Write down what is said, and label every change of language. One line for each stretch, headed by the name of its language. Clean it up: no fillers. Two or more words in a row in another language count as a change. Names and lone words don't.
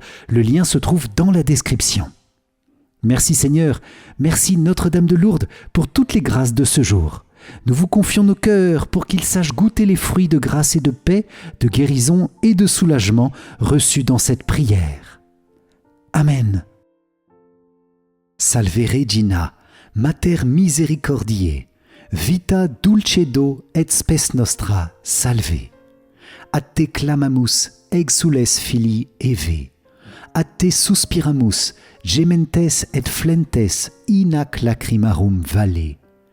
French: Le lien se trouve dans la description. Merci Seigneur, merci Notre-Dame de Lourdes pour toutes les grâces de ce jour. Nous vous confions nos cœurs pour qu'ils sachent goûter les fruits de grâce et de paix, de guérison et de soulagement reçus dans cette prière. Amen.
Latin: Salve Regina, Mater misericordiae, vita dulcedo et spes nostra, salve. A te clamamus, exsules filii Eve. A te suspiramus, gementes et flentes in ac lacrimarum valle.